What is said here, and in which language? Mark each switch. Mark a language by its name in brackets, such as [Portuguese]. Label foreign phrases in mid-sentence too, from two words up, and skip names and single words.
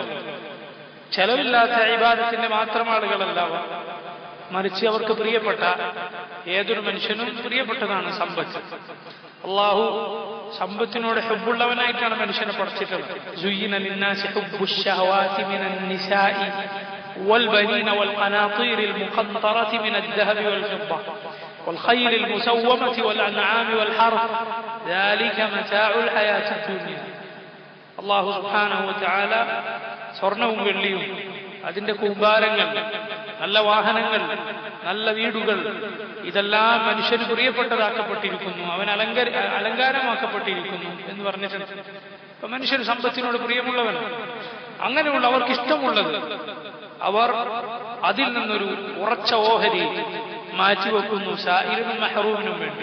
[Malayalam] ചെലവില്ലാത്ത ഇബാദത്തിന്റെ മാത്രം ആളുകളല്ല അവർ, മറിച്ച് അവർക്ക് പ്രിയപ്പെട്ട ഏതൊരു മനുഷ്യനും പ്രിയപ്പെട്ടതാണ് സമ്പത്ത്. അള്ളാഹു സമ്പത്തിനോട് ഹുബ്ബുള്ളവനായിട്ടാണ് മനുഷ്യനെ പഠിച്ചിട്ടുള്ളത്. [Arabic] زين للناس حب الشهوات من النساء والبنين والقناطير المقنطرة من الذهب والفضة والخيل المسومة والأنعام والحرث ذلك متاع الحياة الدنيا. الله سبحانه وتعالى [Malayalam] സ്വർണവും വെള്ളിയും അതിന്റെ കൂമ്പാരങ്ങൾ, നല്ല വാഹനങ്ങൾ, നല്ല വീടുകൾ, ഇതെല്ലാം മനുഷ്യന് പ്രിയപ്പെട്ടതാക്കപ്പെട്ടിരിക്കുന്നു, അവൻ അലങ്കാരമാക്കപ്പെട്ടിരിക്കുന്നു എന്ന് പറഞ്ഞിട്ടുണ്ട്. അപ്പൊ മനുഷ്യൻ സമ്പത്തിനോട് പ്രിയമുള്ളവൻ, അങ്ങനെയുള്ളവർക്ക് ഇഷ്ടമുള്ളത് അവർ അതിൽ നിന്നൊരു ഉറച്ച ഓഹരി മാറ്റിവെക്കുന്നു സായിലിനും മഹ്റൂമിനും വേണ്ടി.